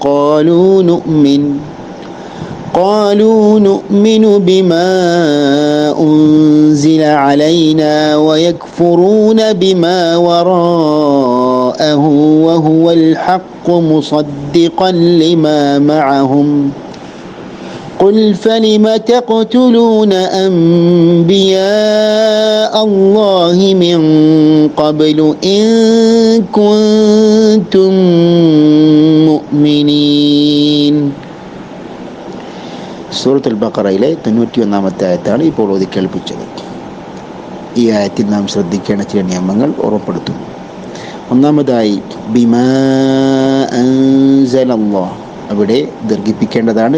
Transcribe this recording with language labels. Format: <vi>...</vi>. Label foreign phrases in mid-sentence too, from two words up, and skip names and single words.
<ar>قالوا نؤمن بما أنزل علينا ويكفرون بما وراءه وهو الحق مصدقا لما معهم قل فلم تقتلون أنبياء الله من قبل إن كنتم مؤمنين.</ar> <ml>സൂറത്തുൽ ബഖറയിലെ 91-ാമത്തെ ആയത്താണ് ഇപ്പോൾ ഓതി കേൾപ്പിച്ചത്. ഈ ആയത്തിൽ നാം ശ്രദ്ധിക്കേണ്ട ചില നിയമങ്ങൾ ഓർമ്മപ്പെടുത്തുന്നു. ഒന്നാമതായി</ml> <ar>بما أنزل الله,</ar> <ml>അവിടെ ദീർഘിപ്പിക്കേണ്ടതാണ്.</ml>